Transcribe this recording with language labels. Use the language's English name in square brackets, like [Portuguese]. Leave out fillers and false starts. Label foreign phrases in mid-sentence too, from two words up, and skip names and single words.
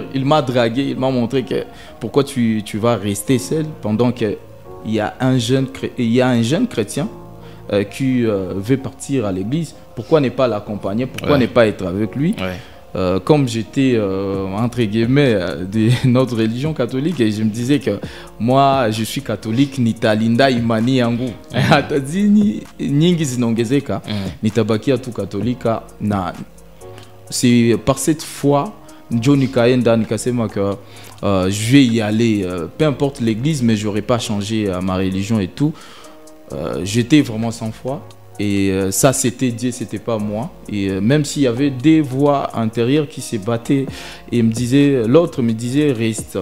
[French] Il m'a dragué, il m'a montré que pourquoi tu vas rester seul pendant qu'il y a un jeune chrétien qui veut partir à l'église. Pourquoi ne pas l'accompagner? Pourquoi ne pas être avec lui? Ouais. Comme j'étais entre guillemets de notre religion catholique et je me disais que moi je suis catholique [Swahili] nitalinda imani yangu atazini nyingi zinaongezeka nitabakia tu katolika na [French] c'est par cette foi [Swahili] ndio nikaenda nikasema [French] que je vais y aller peu importe l'église mais j'aurais pas changé ma religion et tout. J'étais vraiment sans foi. Et ça, c'était Dieu, c'était pas moi. Et même s'il y avait des voix intérieures qui se battaient, et l'autre me disait reste.